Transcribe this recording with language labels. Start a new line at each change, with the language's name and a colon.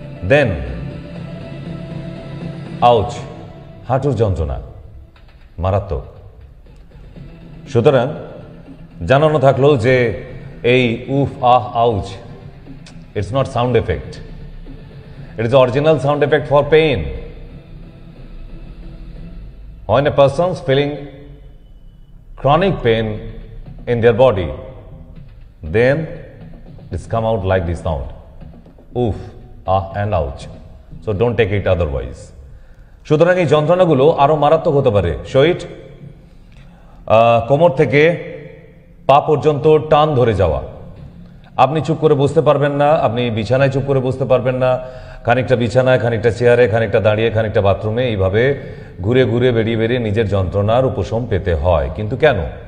English: then ouch,
Bangla: হাঁটুর যন্ত্রণা মারাত্মক। সুতরাং জানানো থাকলো যে এই উফ আহ ouch,
English: It's not sound effect, it is the original sound effect for pain. When a person is feeling chronic pain in their body, then it's come out like this sound, oof, ah and ouch. So don't take it otherwise.
Bangla: সুতরাং এই যন্ত্রণাগুলো আরো মারাত্মক হতে পারে। শহীদ কোমর থেকে পা পর্যন্ত টান ধরে যাওয়া, আপনি চুপ করে বসতে পারবেন না, আপনি বিছানায় চুপ করে বসতে পারবেন না, খানিকটা বিছানায়, খানিকটা চেয়ারে, খানিকটা দাঁড়িয়ে, খানিকটা বাথরুমে, এইভাবে ঘুরে ঘুরে বেরিয়ে বেরিয়ে নিজের যন্ত্রণার উপশম পেতে হয়। কিন্তু কেন?